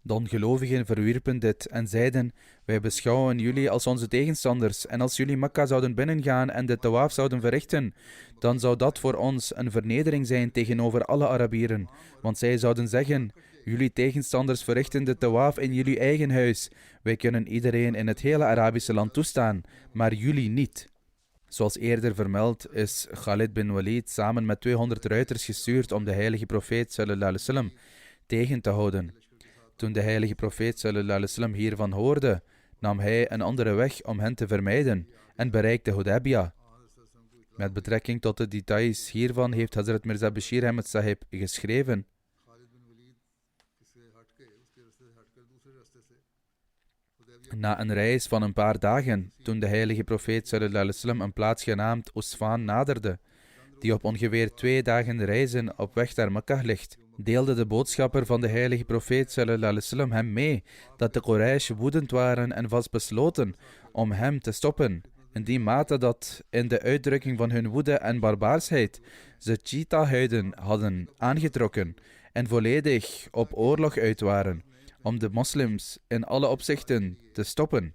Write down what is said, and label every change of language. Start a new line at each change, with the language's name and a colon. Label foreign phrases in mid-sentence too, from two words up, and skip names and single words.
Dutch: De ongelovigen verwierpen dit en zeiden: wij beschouwen jullie als onze tegenstanders, en als jullie Mekka zouden binnengaan en de tawaaf zouden verrichten, dan zou dat voor ons een vernedering zijn tegenover alle Arabieren, want zij zouden zeggen: jullie tegenstanders verrichten de tawaaf in jullie eigen huis. Wij kunnen iedereen in het hele Arabische land toestaan, maar jullie niet. Zoals eerder vermeld is Khalid bin Walid samen met 200 ruiters gestuurd om de heilige profeet
Arabic: صلى الله عليه وسلم
Dutch: tegen te houden. Toen de heilige profeet
Arabic: صلى الله عليه وسلم
Dutch: hiervan hoorde, nam hij een andere weg om hen te vermijden en bereikte Hudaybiyah. Met betrekking tot de details hiervan heeft Hazrat Mirza Bashir Ahmed Sahib geschreven: na een reis van een paar dagen, toen de heilige profeet
Arabic: صلى الله عليه وسلم
Dutch: een plaats genaamd Usfan naderde, die op ongeveer 2 dagen reizen op weg naar Mekka ligt, deelde de boodschapper van de heilige profeet
Arabic: صلى الله عليه وسلم
Dutch: hem mee dat de Quraysh woedend waren en vastbesloten om hem te stoppen, in die mate dat in de uitdrukking van hun woede en barbaarsheid ze cheetahhuiden hadden aangetrokken en volledig op oorlog uit waren om de moslims in alle opzichten te stoppen.